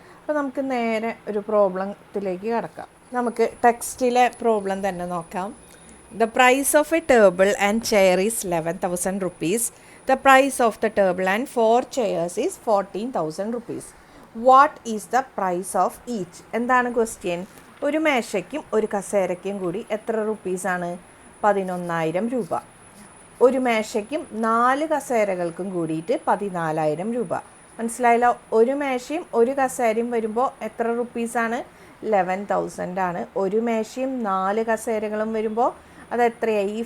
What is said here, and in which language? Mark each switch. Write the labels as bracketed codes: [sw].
[ml] അപ്പോൾ നമുക്ക് നേരെ ഒരു പ്രോബ്ലത്തിലേക്ക് കടക്കാം. നമുക്ക് ടെക്സ്റ്റിലെ പ്രോബ്ലം തന്നെ നോക്കാം. [en] The price of a table and chair is 11,000 rupees. The price of the table and 4 chairs is 14,000 rupees. What is the price of each? [ml] എന്താണ് ക്വസ്റ്റ്യൻ? ഒരു മേശയ്ക്കും ഒരു കസേരയ്ക്കും കൂടി എത്ര റുപ്പീസാണ്? 11,000 രൂപ. ഒരു മേശയ്ക്കും 4 കസേരകൾക്കും കൂടിയിട്ട് 14,000 രൂപ. മനസ്സിലായല്ലോ? ഒരു മേശയും ഒരു കസേരയും വരുമ്പോൾ എത്ര റുപ്പീസാണ്? 11,000 ആണ്. ഒരു മേശയും 4 കസേരകളും വരുമ്പോൾ അത് എത്രയായി?